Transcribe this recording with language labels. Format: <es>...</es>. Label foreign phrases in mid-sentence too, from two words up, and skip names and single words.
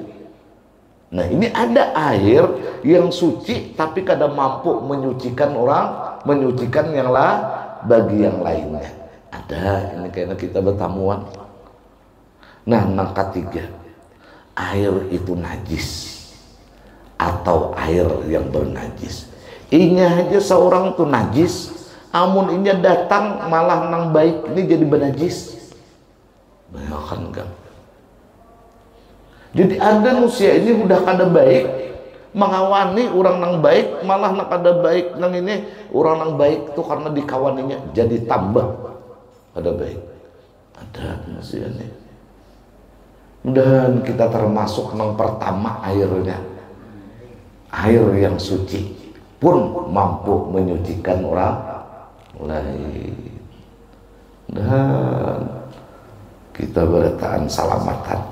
<bjn>Nah, ini ada air yang suci tapi kadang mampu menyucikan orang, menyucikan yang bagi yang lainnya. Ada, ini kayaknya kita bertamuan. Nah, yang ketiga, air itu najis atau air yang bernajis. Inya aja seorang tuh najis, amun inya datang malah nang baik ini jadi bernajis. Bayangkan kan? Jadi ada manusia ini udah kada baik, mengawani orang nang baik, malah nak kada baik nang ini orang nang baik tuh karena dikawaninya jadi tambah kada baik. Ada manusia ini. Dan kita termasuk nang pertama airnya, air yang suci pun mampu menyucikan orang lain. Dan kita bertahan selamatan.</bjn>